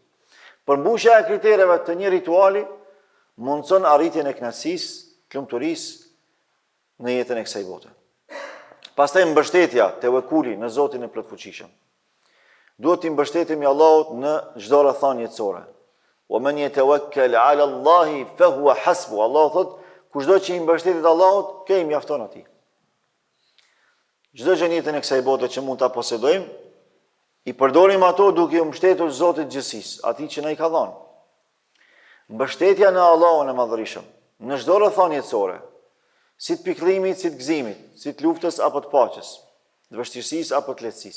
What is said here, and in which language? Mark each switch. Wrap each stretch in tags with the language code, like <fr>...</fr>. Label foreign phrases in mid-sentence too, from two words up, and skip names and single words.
<sq>Përmbushja e kritereve të një rituali mundson arritjen e kënaqësisë, të lumturisë në jetën e kësaj bote. Pastaj mbështetja tevekuli në Zotin e plotfuqishëm. Duhet të mbështetemi Allahut në çdo rrethon jetësore.</sq> <ar>ومن يتوكل على الله فهو حسبه.</ar> <sq>Allahu thot, kushdo që i mbështetet Allahut, kë i mjafton atij. Çdo gjë në jetën e kësaj bote që mund ta posedojmë, i përdorim ato duke u mbështetur Zotit gjithësisë, atij që na i ka dhënë. Mbështetja në Allahun e Madhërisëm, në çdo rrethon jetësore, si të pikëllimit, si të gëzimit, si të luftës apo të paqes, të vështirësisë apo të lehtësisë.</sq>